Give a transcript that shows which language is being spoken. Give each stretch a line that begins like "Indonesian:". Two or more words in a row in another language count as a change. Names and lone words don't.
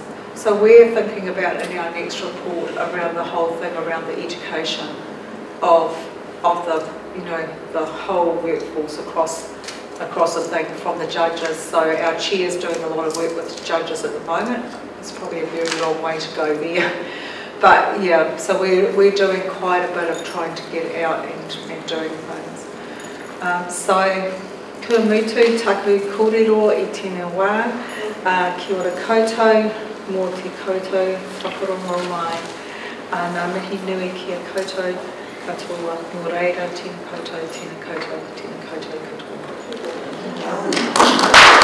English: So we're thinking about in our next report around the whole thing around the education of the, you know, the whole workforce across the thing, from the judges. So our chair's doing a lot of work with judges at the moment. It's probably a very long way to go there. But yeah, so we're doing quite a bit of trying to get out and doing things. So,
Māori: kia mutu, taku kōrero I tēnā wā, kia ora koutou, mō te koutou, whakarongo mai. Nā mihi nui kia koutou, katoa, nō reira, tēnā koutou, tēnā koutou, tēnā koutou, katoa.